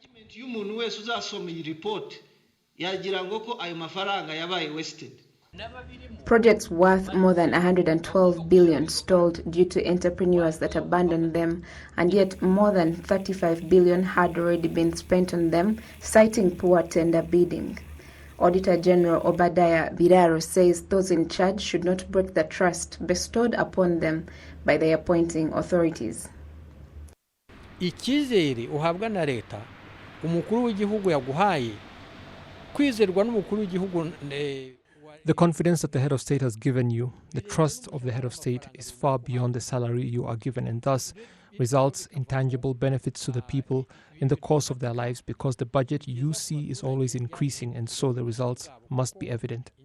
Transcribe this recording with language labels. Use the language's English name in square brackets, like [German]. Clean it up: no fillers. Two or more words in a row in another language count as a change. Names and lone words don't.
[English] Projects worth more than 112 billion stalled due to entrepreneurs that abandoned them, and yet more than 35 billion had already been spent on them, citing poor tender bidding. Auditor General Obadiah Biraro says those in charge should not break the trust bestowed upon them by the appointing authorities. [Kinyarwanda] Icyizere uhabwa na leta umukuru w'igihugu yaguhaye kwizerwa n'umukuru w'igihugu. [English] The confidence that the head of state has given you, the trust of the head of state, is far beyond the salary you are given, and thus results in tangible benefits to the people in the course of their lives, because the budget you see is always increasing, and so the results must be evident.